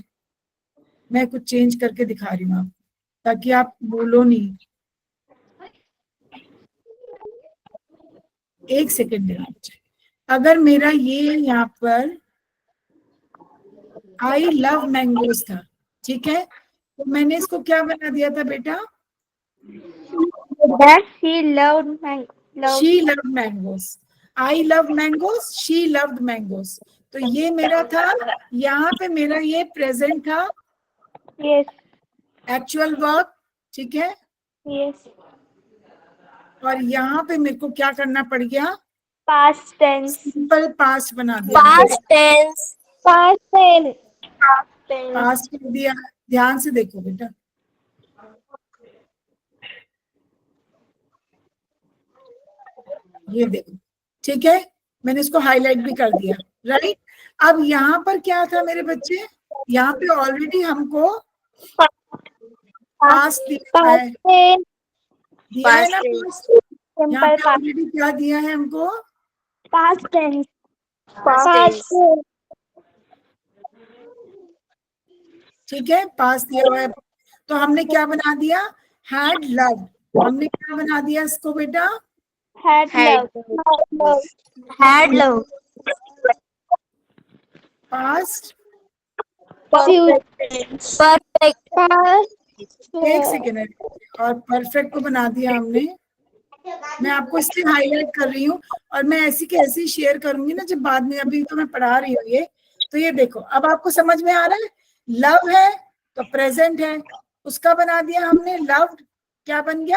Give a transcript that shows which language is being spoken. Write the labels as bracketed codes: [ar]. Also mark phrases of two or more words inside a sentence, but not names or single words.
[hi] मैं कुछ चेंज करके दिखा रही हूँ आप, ताकि आप बोलो नहीं। एक सेकंड देना मुझे। अगर मेरा ये यहाँ पर [en] I love mangoes [hi] था, ठीक है, तो मैंने इसको क्या बना दिया था बेटा? [en] That she loved she love mangoes. I love mangoes, she loved mangoes. [hi] तो ये मेरा था, यहाँ पे मेरा ये प्रेजेंट था, [en] Yes. actual verb, [hi] ठीक है। [en] Yes. [hi] और यहाँ पे मेरे को क्या करना पड़ गया? [en] Past tense. simple past [hi] बना दिया। [en] Past tense. Past tense. Past tense. [hi] पास्ट कर दिया। ध्यान से देखो बेटा, ये देखो, ठीक है। मैंने इसको हाईलाइट भी कर दिया, राइट। अब यहाँ पर क्या था मेरे बच्चे? यहाँ पे ऑलरेडी हमको पास्ट दिया है, दिया है ना पास्ट। यहाँ पे ऑलरेडी क्या दिया है हमको? [en] Past tense. Past tense. [hi] ठीक है, पास दिया हुआ है। तो हमने क्या बना दिया? [en] had love. [hi] हमने क्या बना दिया इसको बेटा? [en] Had Had. love. Had love. पास्ट। Perfect. [hi] एक सेकेंड है, और परफेक्ट को बना दिया हमने। मैं आपको इसलिए हाईलाइट कर रही हूँ, और मैं ऐसी के ऐसी शेयर करूंगी ना जब बाद में, अभी तो मैं पढ़ा रही हूँ ये। तो ये देखो, अब आपको समझ में आ रहा है? लव है तो प्रेजेंट है, उसका बना दिया हमने लव्ड, क्या बन गया?